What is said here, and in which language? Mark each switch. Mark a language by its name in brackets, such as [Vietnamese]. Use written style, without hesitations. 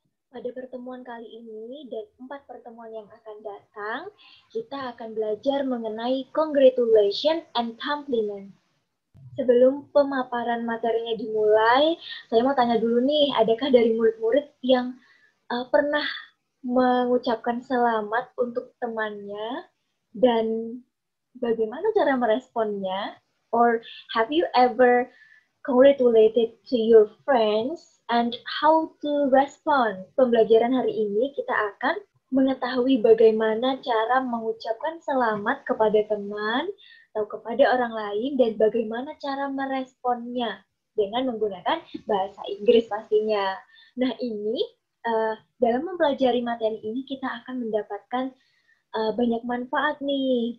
[Indonesian] Pada pertemuan kali ini dan 4 pertemuan yang akan datang, kita akan belajar mengenai congratulation and compliment. Sebelum pemaparan materinya dimulai, saya mau tanya dulu nih, adakah dari murid-murid yang pernah mengucapkan selamat untuk temannya dan bagaimana cara meresponnya? [English] Or have you ever congratulated to your friends and how to respond? [Indonesian] Pembelajaran hari ini kita akan mengetahui bagaimana cara mengucapkan selamat kepada teman atau kepada orang lain dan bagaimana cara meresponnya dengan menggunakan bahasa Inggris pastinya. Nah ini dalam mempelajari materi ini kita akan mendapatkan banyak manfaat nih.